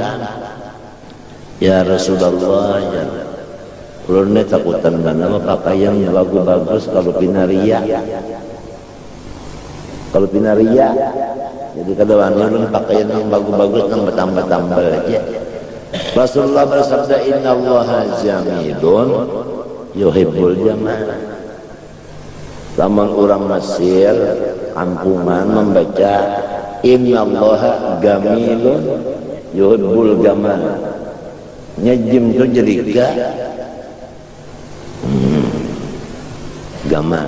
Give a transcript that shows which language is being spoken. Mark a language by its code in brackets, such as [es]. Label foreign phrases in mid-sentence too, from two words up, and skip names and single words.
[bjn] Ya Rasulullah, ya ulun nih takutan mana berpakaian bagus-bagus kalau pinaria. Kalau pinaria, jadi kadang ulun pakaian yang bagus-bagus yang bertambah-tambah aja. Rasulullah bersabda, [ar] إن الله جميل يحب الجمال. [bjn] Zaman orang Mesir kampungan membaca [ar] إن الله جميل يحب الجمال, [bjn] nyejim itu jadi gamal.